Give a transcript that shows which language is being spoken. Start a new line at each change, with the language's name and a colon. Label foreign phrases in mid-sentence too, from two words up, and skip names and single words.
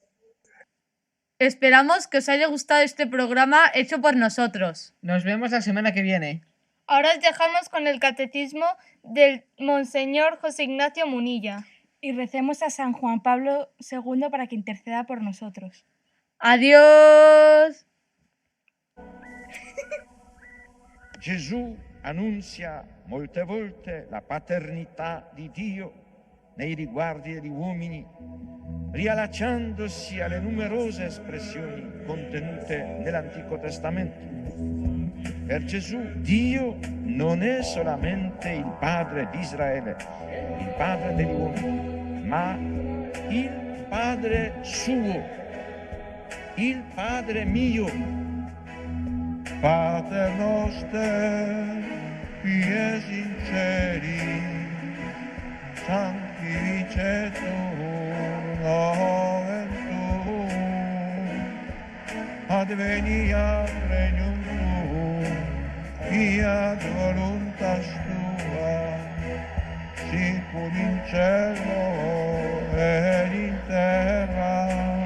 Spanish: Esperamos que os haya gustado este programa hecho por nosotros. Nos vemos la semana que viene. Ahora os dejamos con el catecismo del Monseñor José Ignacio Munilla. Y recemos a San Juan Pablo II para que interceda por nosotros. ¡Adiós!
Italian: Gesù annuncia molte volte la paternità di Dio nei riguardi degli uomini, riallacciandosi alle numerose espressioni contenute nell'Antico Testamento. Per Gesù Dio non è solamente il Padre di Israele, il Padre degli uomini, ma il Padre suo, il Padre mio.
Latin: Pater noster, qui es in celi, sanctificetur nomen tuum, adveniat regnum tuum, fiat voluntas tua, sicur in cielo et in terra.